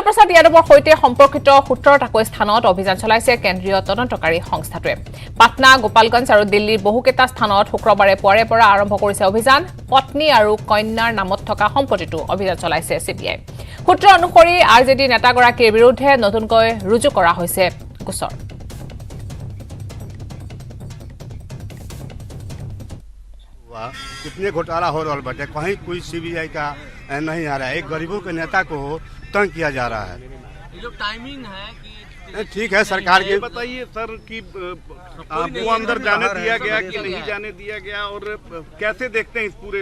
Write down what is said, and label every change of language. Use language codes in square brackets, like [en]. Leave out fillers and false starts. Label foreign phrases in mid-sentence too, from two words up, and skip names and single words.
[as] প্ৰসাদ যাদৱৰ সৈতে সম্পৰ্কিত 17টা স্থানত অভিযান চলাইছে কেন্দ্ৰীয় তদন্তকাৰী সংস্থাটোৱে পাটনা গোপালগঞ্জ আৰু দিল্লীৰ বহুকেইটা স্থানত শুক্ৰবাৰে পুৱাৰে পৰা আৰম্ভ কৰিছে অভিযান পত্নী আৰু কন্যাৰ নামত থকা সম্পত্তিটো অভিযান চলাইছে সিবিআই সূত্ৰ অনুসৰি আৰজেডি নেতাগৰাকীৰ বিৰুদ্ধে নতুনকৈ ৰুজু কৰা হৈছে গোচৰ [hi] कितने घोटाला हो रहा बटे कहीं कोई सीबीआई का नहीं आ रहा है एक गरीबों के नेता को तंग किया जा रहा है ये जो टाइमिंग है कि ठीक है सरकार के बताइए सर कि आपको अंदर जाने दिया गया कि नहीं जाने दिया गया और कैसे देखते हैं इस पूरे